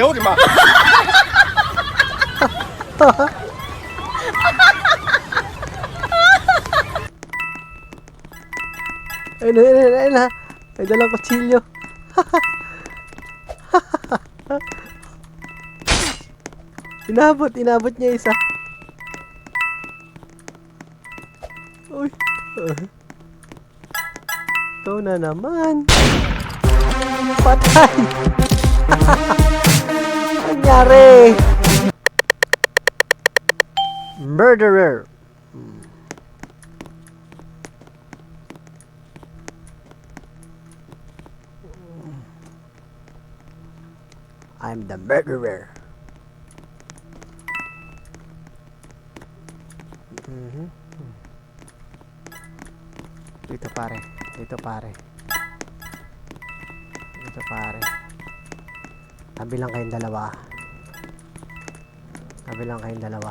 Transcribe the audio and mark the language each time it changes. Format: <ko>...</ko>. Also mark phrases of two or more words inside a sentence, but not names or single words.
<zh>哎呦我的妈！</zh> <tl>Ayun na, ayun na, ayun na. May dalang kutsilyo. Inabot niya isa. Uy. Ikaw na naman. Patay. Nangyari.</tl> <en>Murderer. I'm the murderer.</en> <tl>Dito pare. Dito pare. Dito pare. Tabi lang kayong dalawa. Tabi lang kayong dalawa.</tl>